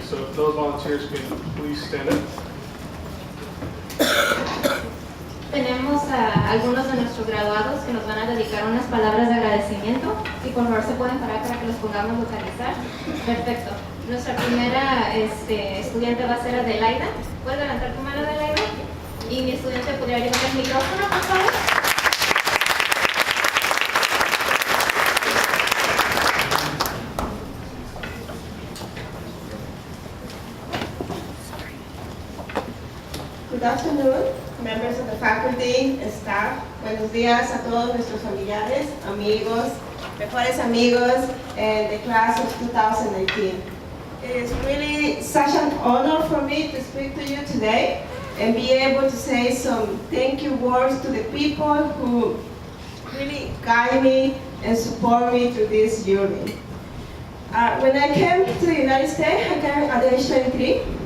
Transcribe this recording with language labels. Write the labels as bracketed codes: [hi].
[en] So if those volunteers can please stand up. [es] Tenemos a algunos de nuestros graduados que nos van a dedicar unas palabras de agradecimiento. Y por favor se pueden parar para que los pongamos localizar. Perfecto. Nuestra primera estudiante va a ser Adelaida. ¿Puedes levantar tu mano, Adelaida? Y mi estudiante podría llevar el micrófono, por favor. [en] Good afternoon, members of the faculty and staff. [es] Buenos días a todos nuestros familiares, amigos, mejores amigos, [en] and the class of 2019. It is really such an honor for me to speak to you today and be able to say some thank you words to the people who really guide me and support me through this journey. When I came to the United States, I came at age 23.